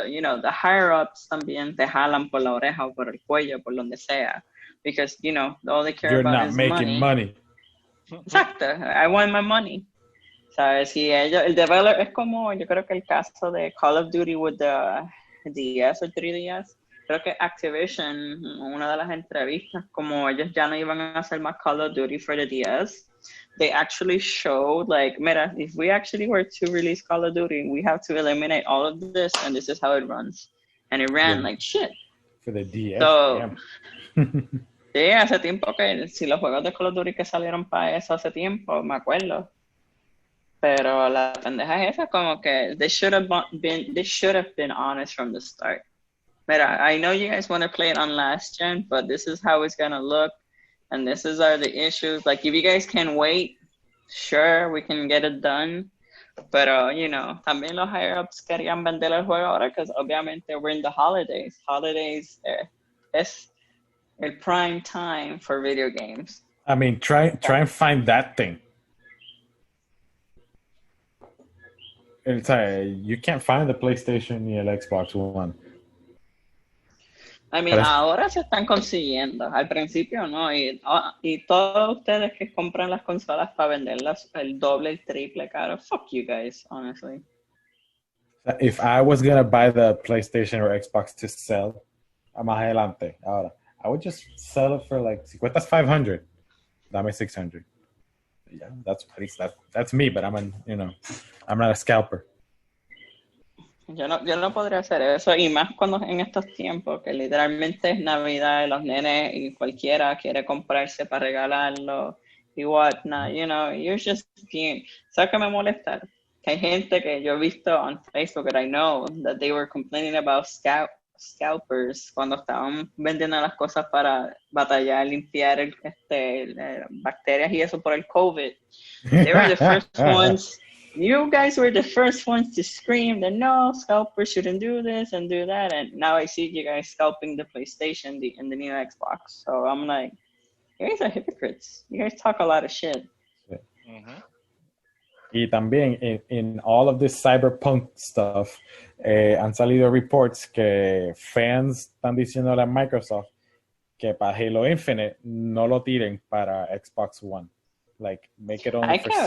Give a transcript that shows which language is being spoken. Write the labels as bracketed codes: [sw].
[es] The higher-ups también te jalan por la oreja o por el cuello, por donde sea. [en] Because, all they care about is money. You're not making money. [es] Exacto. [en] I want my money. [es] ¿Sabes? Si el developer es como, yo creo que el caso de Call of Duty [en] with the DS [es] o 3DS, creo que Activision, una de las entrevistas, como ellos ya no iban a hacer más Call of Duty [en] for the DS, they actually showed like, mira, if we actually were to release Call of Duty, we have to eliminate all of this, and this is how it runs. And it ran like shit. For the DS, So, damn. [es] sí, hace tiempo que, si los juegos de Call of Duty que salieron para eso hace tiempo, me acuerdo. Pero la pendeja es esa, como que [en] they should have been honest from the start. Mira, I know you guys want to play it on last gen, but this is how it's gonna look, and this is are the issues. Like, if you guys can wait, sure, we can get it done. [es] Pero, [en] you know, [es] también los higher-ups querían vender el juego ahora, [en] because [es] obviamente [en] we're in the holidays. Holidays [es] es el [en] prime time for video games. I mean, try and find that thing. It's you can't find the PlayStation ni el Xbox One. [es] I mean, ahora se están consiguiendo. Al principio no. Y todos ustedes que compran las consolas para venderlas el doble, el triple caro, [en] fuck you guys, honestly. If I was gonna buy the PlayStation or Xbox to sell, [es] más adelante, ahora, [en] I would just sell it for like, [es] si cuestas 500, dame 600. [en] Yeah, that's me, but I'm not a scalper. [es] Yo no podría hacer eso, y más cuando en estos tiempos que literalmente es Navidad y los nenes y cualquiera quiere comprarse para regalarlo y [en] whatnot, you know, you're just being... [es] ¿Sabes qué me molesta? Que hay gente que yo he visto [en] on Facebook that I know that they were complaining about scalpers [es] cuando estaban vendiendo las cosas para batallar, limpiar bacterias y eso por el COVID. [en] They were the first ones... You guys were the first ones to scream that no, scalpers shouldn't do this and do that, and now I see you guys scalping the PlayStation and the new Xbox. So I'm like, you guys are hypocrites. You guys talk a lot of shit. Mm-hmm. [es] Y también [en] in all of this cyberpunk stuff, [es] han salido reports que fans están diciéndole a Microsoft que para Halo Infinite no lo tiren para Xbox One. [en] Like, make it only [es] Hay [en] for [es] que ver,